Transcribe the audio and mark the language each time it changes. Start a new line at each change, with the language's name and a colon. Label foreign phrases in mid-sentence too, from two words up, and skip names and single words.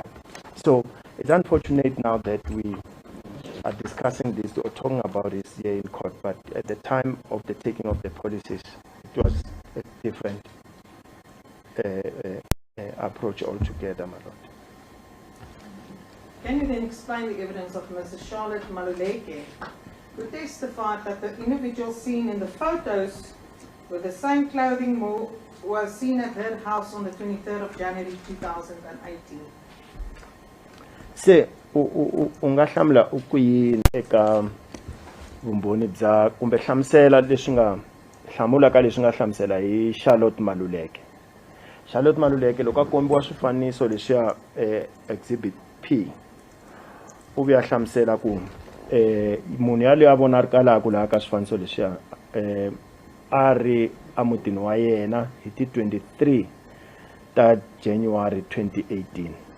English: So it's unfortunate now that we are discussing this or talking about this here in court, but at the time of the taking of the policies, it was a different approach altogether, my lord. Can you then explain the evidence of Mrs. Charlotte Maluleke, who testified that the individual seen in the photos with the same clothing was seen at her house on the 23rd of January 2018?
Tsonga: Se unga hlamula ukuyini eka vumbhoni bya kumbe hlamusela leswi nga hlamula ka leswi nga hlamusela hi Charlotte Maluleke. Charlotte Maluleke loko a kombiwa swifaniso leswiya exhibit P u vuya hlamusela ku munhu yaloye a vonakalaka laha ka swifaniso leswiya a ri amutini wa yena hi ti 23 ta January 2018.